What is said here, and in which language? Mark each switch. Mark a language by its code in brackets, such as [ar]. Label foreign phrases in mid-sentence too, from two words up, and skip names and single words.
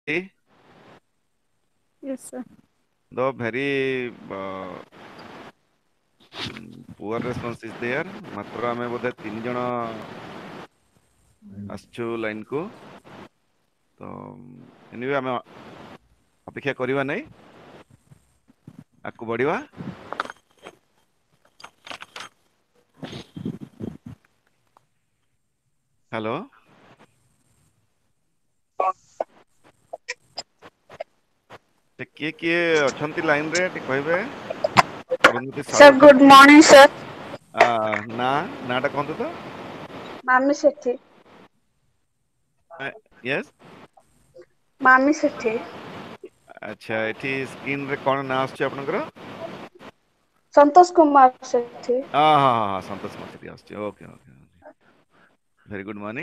[en] Yes, sir. The very poor response is there. [or] ମାତ୍ର ଆମେ ବୋଧେ 3 ଜଣ ଆସିଛୁ ଲାଇନକୁ। ତ ଏନିୱେ ଆମେ ଅପେକ୍ଷା କରିବା ନାହିଁ, ଆଗକୁ ବଢିବା। ହ୍ୟାଲୋ, କିଏ କିଏ ଅଛନ୍ତି ଲାଇନରେ ଟିକେ କହିବେ? ଅରୁନ୍ଧତୀ [en] Sir, [or] ସାହୁ [en] good [or] ଅଛନ୍ତି। [en] morning, sir. [or] ନାଁଟା କୁହନ୍ତୁ ତ। Mami Sethi. ୟେସ୍, Mami Sethi. ଆଚ୍ଛା। ଏଠି ସ୍କ୍ରିନରେ କ'ଣ ନାଁ ଆସୁଛି ଆପଣଙ୍କର? Santosh Kumar Sethi. ହଁ ହଁ ହଁ ହଁ, ସନ୍ତୋଷ ମହାନ୍ତି ଆସୁଛି। [en] okay okay, very good morning.